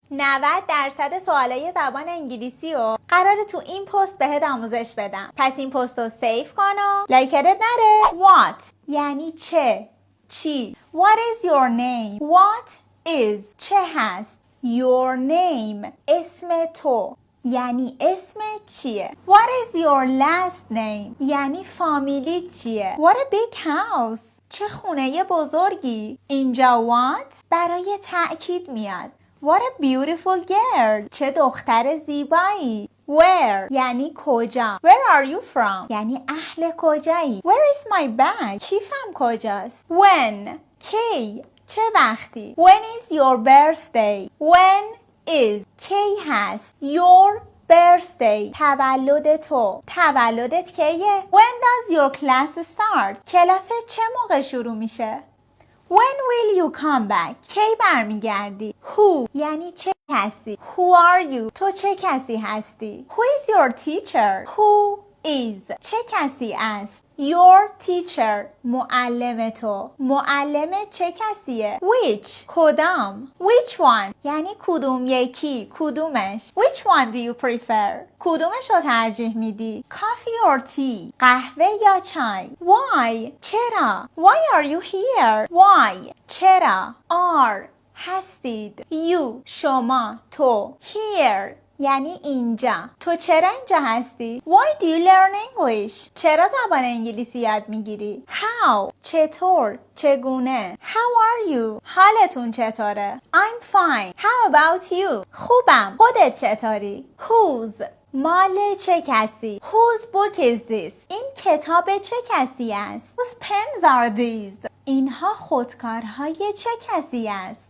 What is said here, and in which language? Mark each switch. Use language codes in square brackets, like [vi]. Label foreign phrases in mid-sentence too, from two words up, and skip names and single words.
[fa] 90% سوالای زبان انگلیسی رو قراره تو این پست بهت آموزش بدم. پس این پست رو سیف کن و لایکت نره. [en] What [fa] یعنی چه؟ چی؟ [en] What is your name? What is [fa] چه هست؟ [en] Your name [fa] اسم تو یعنی اسم چیه؟ [en] What is your last name؟ [fa] یعنی فامیلی چیه؟ [en] What a big house! [fa] چه خونه بزرگی؟ اینجا what برای تأکید میاد. [en] What a beautiful girl! [fa] چه دختر زیبایی. Where یعنی کجا. [en] Where are you from؟ [fa] یعنی اهل کجایی. [en] Where is my bag؟ [fa] کیفم کجاست. When کی چه وقتی. [en] When is your birthday؟ When is [fa] کی هست. [en] Your birthday [fa] تولد تو. تولدت کیه؟ [en] When does your class start؟ [fa] کلاست چه موقع شروع میشه؟ [en] When will you come back؟ [fa] کی برمیگردی؟ Who یعنی چه کسی. [en] Who are you؟ [fa] تو چه کسی هستی؟ [en] Who is your teacher؟ Who is [fa] چه کسی است. [en] Your teacher [fa] معلم تو. معلم چه کسیه. Which کدام. [en] Which one [fa] یعنی کدوم یکی کدومش. [en] Which one do you prefer [fa] کدومش رو ترجیح میدی. [en] Coffee or tea [fa] قهوه یا چای. [en] Why چرا. Why are you here Why چرا. Are هستید. [fa] You شما تو. Here یعنی اینجا. تو چرا اینجا هستی؟ [en] Why do you learn English؟ [fa] چرا زبان انگلیسی یاد میگیری؟ How چطور چگونه. [en] How are you [fa] حالتون چطوره؟ [en] I'm fine How about you [fa] خوبم خودت چطوری؟ Whose مال چه کسی. [en] Whose book is this [fa] این کتاب چه کسی است. [en] Whose pens are these [fa] اینها خودکارهای چه کسی است.